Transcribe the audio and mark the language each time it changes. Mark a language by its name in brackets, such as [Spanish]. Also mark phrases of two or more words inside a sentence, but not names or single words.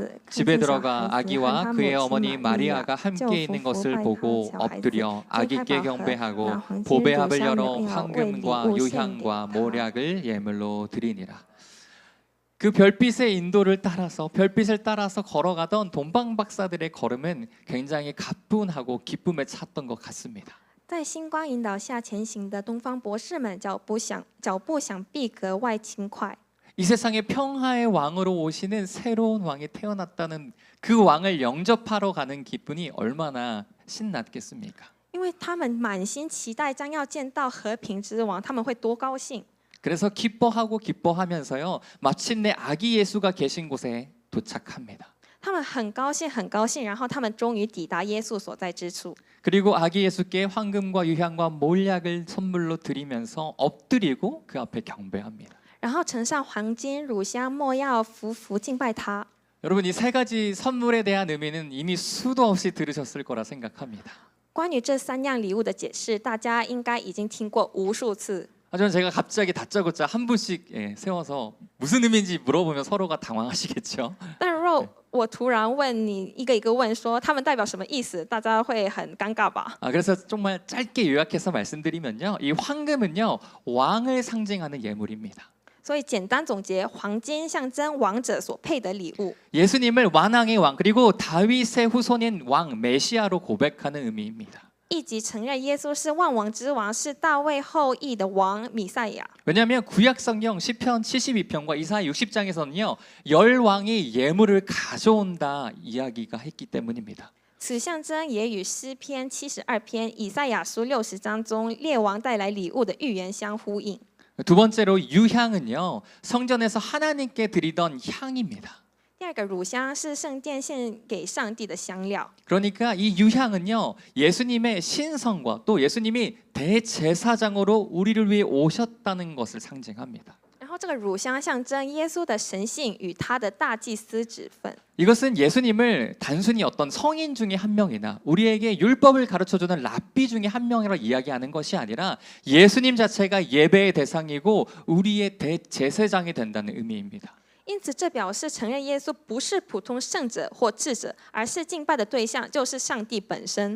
[Korean] 집에 들어가 아기와 그의 어머니 마리아가 함께 있는 것을 보고 엎드려 아기께 경배하고 보배합을 열어 황금과 유향과 모략을 예물로 드리니라. 그 별빛의 인도를 따라서 별빛을 따라서 걸어가던 동방 박사들의 걸음은 굉장히 가뿐하고 기쁨에 찼던 것 같습니다. [Chinese] 在星光引导下前行的东方博士们，脚步想必格外轻快。 [Korean] 이 세상의 평화의 왕으로 오시는 새로운 왕이 태어났다는 그 왕을 영접하러 가는 기분이 얼마나 신났겠습니까? [Chinese] 因为他们满心期待将要见到和平之王，他们会多高兴！ [Korean] 그래서 기뻐하고 기뻐하면서요, 마침내 아기 예수가 계신 곳에 도착합니다. [Chinese] 他们很高兴，很高兴，然后他们终于抵达耶稣所在之处。 [Korean] 그리고 아기 예수께 황금과 유향과 몰약을 선물로 드리면서 엎드리고 그 앞에 경배합니다. [Chinese] 然后呈上黄金、乳香、没药，匍匐敬拜他。 [Korean] 여러분, 이 세 가지 선물에 대한 의미는 이미 수도 없이 들으셨을 거라 생각합니다. [Chinese] 关于这3样礼物的解释，大家应该已经听过无数次。 [Korean] 하지만 제가 갑자기 다짜고짜 한 분씩 세워서 무슨 의미인지 물어보면 서로가 당황하시겠죠. [Chinese] 但若我突然问你一个一个问说他们代表什么意思，大家会很尴尬吧？ [Korean] 그래서 정말 짧게 요약해서 말씀드리면요, 이 황금은요, 왕을 상징하는 예물입니다. [Chinese] 所以简单总结，黄金象征王者所配的礼物。 [Korean] 예수님을 완왕의 왕 그리고 다윗의 후손인 왕 메시아로 고백하는 의미입니다. [Chinese] 一级承认耶稣是万王之王，是大卫后裔的王弥赛亚。 [Korean] 왜냐하면 구약 성경 시편 72편과 이사야 60장에서는요, 열 왕이 예물을 가져온다 이야기가 했기 때문입니다. [Chinese] 此象征也与诗篇72篇、以赛亚书60章中列王带来礼物的预言相呼应。 [Korean] 두 번째로 유향은요, 성전에서 하나님께 드리던 향입니다. [Chinese] 第二个乳香是圣殿献给上帝的香料， [Korean] 그러니까 이 유향은요, 예수님의 신성과 또 예수님이 대제사장으로 우리를 위해 오셨다는 것을 상징합니다. [Chinese] 然后这个乳香象征耶稣的神性与他的大祭司职分。 [Korean] 이것은 예수님을 단순히 어떤 성인 중에 한 명이나 우리에게 율법을 가르쳐주는 랍비 중에 한 명이라 이야기하는 것이 아니라 예수님 자체가 예배의 대상이고 우리의 대제사장이 된다는 의미입니다. [Chinese] 因此，这表示承认耶稣不是普通圣者或智者，而是敬拜的对象就是上帝本身。